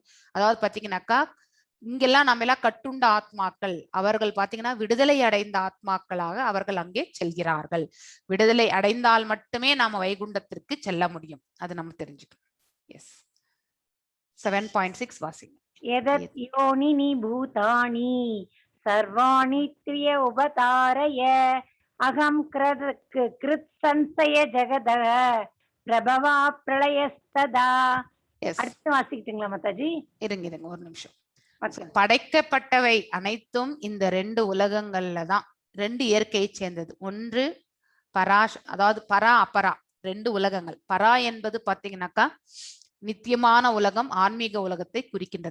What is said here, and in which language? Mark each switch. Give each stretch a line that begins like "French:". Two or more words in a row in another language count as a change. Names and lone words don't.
Tamil: அதாவது பாத்தீங்கன்னாக்கா இங்கெல்லாம் நம்ம எல்லாம் கட்டுண்ட ஆத்மாக்கள், அவர்கள் பாத்தீங்கன்னா விடுதலை அடைந்த ஆத்மாக்களாக அவர்கள் அங்கே செல்கிறார்கள். விடுதலை அடைந்தால் மட்டுமே நாம வைகுண்டத்திற்கு செல்ல முடியும். அது நம்ம தெரிஞ்சுக்கணும். எஸ். 7.6 வாசிங்க.
Sanskrit: यदत् योनिनि भूतानि सर्वाणि त्रिय उपतारय अहं कृत् संशय जगदः प्रभवा प्रलयस्तदा.
Tamil: அடுத்து வாசிக்கிட்டீங்களா மாதாஜி? இருங்க ஒரு நிமிஷம். படைக்கப்பட்டவை அனைத்தும் இந்த 2 உலகங்கள்ல தான், 2 இயற்கையை சேர்ந்தது. ஒன்று அதாவது பரா அபரா, 2 உலகங்கள். பரா என்பது பாத்தீங்கன்னாக்கா நித்தியமான உலகம், ஆன்மீக உலகத்தை குறிக்கின்றது.